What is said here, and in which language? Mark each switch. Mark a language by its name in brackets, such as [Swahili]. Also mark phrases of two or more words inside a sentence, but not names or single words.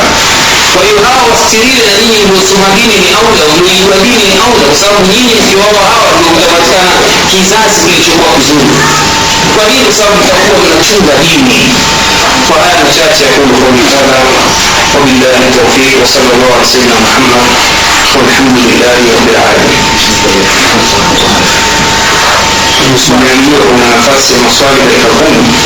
[Swahili] Kwa hiyo hawa wastiriwe, na nyinyi mliosoma dini ni aula, mlijua dini ni aula, kwa sababu nyinyi mkiwaoa hawa ndio mtapatikana kizazi kilichokuwa kizuri. Kwa nini? Kwa sababu mtakuwa mnachunga dini. Kwa haya machache ya kuulu kwa mitala, [Arabic] وبالله التوفيق وصلى الله على سيدنا محمد والحمد لله رب العالمين. [Swahili] Tumeambiwa kuna nafasi ya maswali dakika 10.